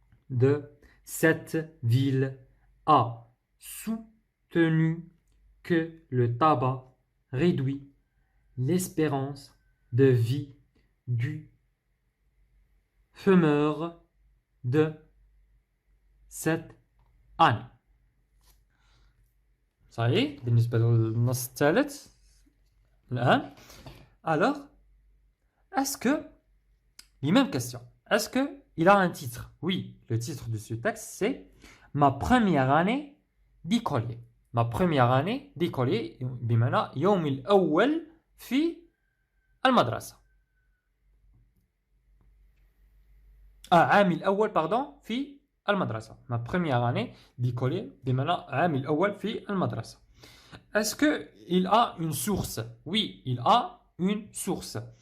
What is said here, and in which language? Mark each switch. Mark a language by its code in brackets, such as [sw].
[fr] de cette ville, a soutenu que le tabac réduit l'espérance de vie du fumeur de 7 années. [ar] صحيح بالنسبة للنص الثالث الآن. [fr] Alors, est-ce que les mêmes questions, est-ce que il a un titre? Oui, le titre de ce texte c'est Ma première année d'écolier. Ma première année d'écolier [ar] بمعنى يوم الأول في المدرسة. عامي الأول [fr] pardon [ar] في المدرسة. [fr] Ma première année d'écolier [ar] بمعنى عامي الأول في المدرسة. [fr] Est-ce que il a une source? Oui, il a une source.